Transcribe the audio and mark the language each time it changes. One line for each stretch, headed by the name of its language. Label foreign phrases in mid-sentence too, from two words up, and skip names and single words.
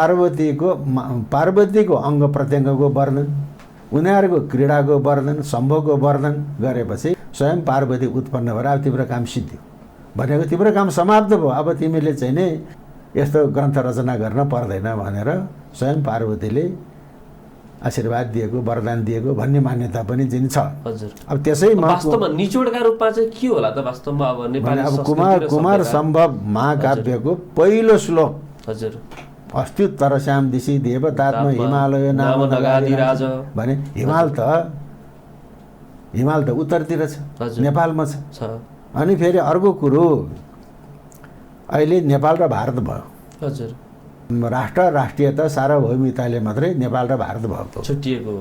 Nepali: पार्वतीको अङ्ग प्रत्यङ्गको वर्णन, उनीहरूको क्रीडाको वर्णन, सम्भोगको वर्णन गरेपछि स्वयं पार्वती उत्पन्न भएर अब तिम्रो काम सिद्धियो भनेको, तिम्रो काम समाप्त भयो, अब तिमीले चाहिँ नि यस्तो ग्रन्थ रचना गर्न पर्दैन भनेर स्वयं पार्वतीले आशीर्वाद दिएको, वरदान दिएको भन्ने मान्यता पनि चाहिँ छ। हजुर अब त्यसैमा वास्तवमा निचोडका रूपमा चाहिँ के होला त वास्तवमा? अब नेपाली अब कुमार सम्भव महाकाव्यको पहिलो श्लोक हजुर
Sanskrit: अस्ति तरश्याम दिशी देवतात्म हिमालय नाम नगाधिराज
Nepali: भने हिमाल त उत्तरतिर छ, नेपालमा छ। अनि फेरि अर्को कुरो अहिले नेपाल र भारत भयो। हजुर राष्ट्रियता सार्वभौमिकताले मात्रै नेपाल र भारत भएको छुट्टिएको हो।